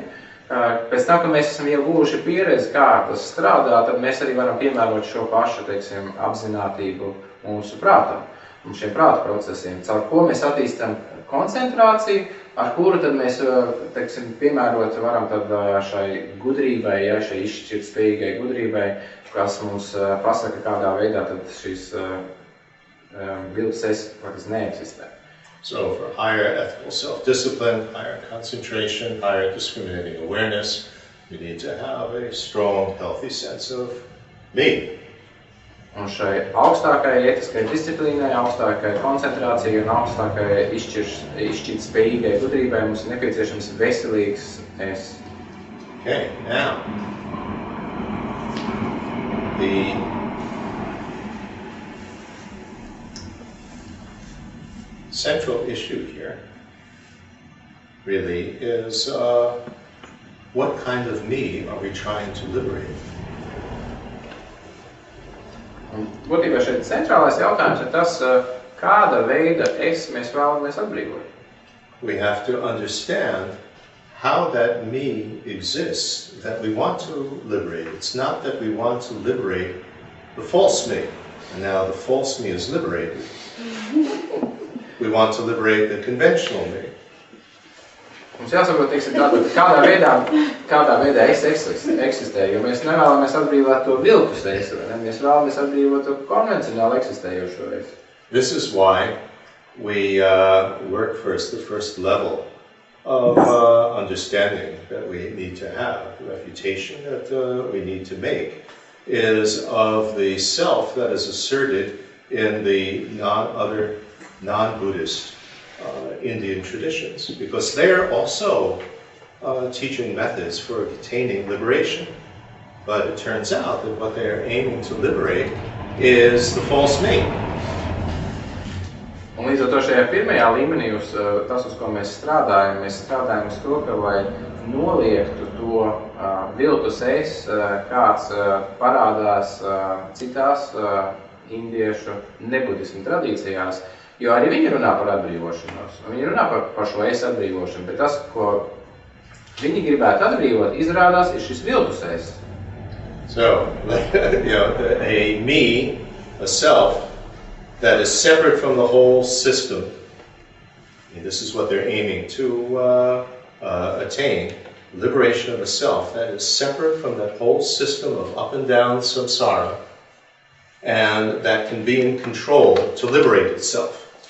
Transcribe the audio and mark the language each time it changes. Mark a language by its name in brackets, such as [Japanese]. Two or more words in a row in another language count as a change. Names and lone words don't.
[Latvian] Pēc tam, kad mēs esam ieguvuši pieredzi, kā tas strādā, tad mēs arī varam piemērot šo pašu, teiksim, apzinātību mūsu prātam un šiem prāta procesiem, caur ko mēs attīstam koncentrāciju, ar kuru tad mēs, teiksim, piemērot varam tad šai gudrībai, ja, šai izšķirtspējīgai gudrībai, kas mums pasaka, kādā veidā tad šīs viltus es faktiski neeksistē. [English] So for higher ethical self-discipline, higher concentration, higher discriminating awareness, we need to have a strong, healthy sense of me. [Latvian] Un šai augstākai ētiskai disciplīnai, augstākai koncentrācijai un augstākai izšķirtspējīgai gudrībai mums ir nepieciešams veselīgs es. [English] Okay, now the central issue here really is what kind of me are we trying to liberate? [Latvian] Būtībā šeit centrālais jautājums ir tas, kāda veida es mēs vēlamies atbrīvot. [English] We have to understand how that me exists that we want to liberate. It's not that we want to liberate the false me, and now the false me is liberated. We want to liberate the conventional me. [Latvian] Mums jāsaprot, teiksim, kādā veidā es eksistēju, jo mēs nevēlamies atbrīvot to viltus es, vai ne? Mēs vēlamies atbrīvot to konvencionāli eksistējošo es. [English] This is why we work first, the first level of understanding that we need to have, the refutation that we need to make, is of the self that is asserted in the non-Buddhist Indian traditions, because they're also teaching methods for attaining liberation. But it turns out that what they're aiming to liberate is the false me. [Latvian] Un līdz ar to šajā pirmajā līmenī, tas, uz ko mēs strādājam uz to, ka lai noliektu to viltus es, kāds parādās citās indiešu nebudismu tradīcijās, jo arī viņi runā par atbrīvošanos, un viņi runā par šo es atbrīvošanu, bet tas, ko viņi gribētu atbrīvot, izrādās, ir šis viltus es. [English] So, a me, a self, that is separate from the whole system. And this is what they're aiming to attain, liberation of a self that is separate from that whole system of up and down samsara, and that can be in control to liberate itself.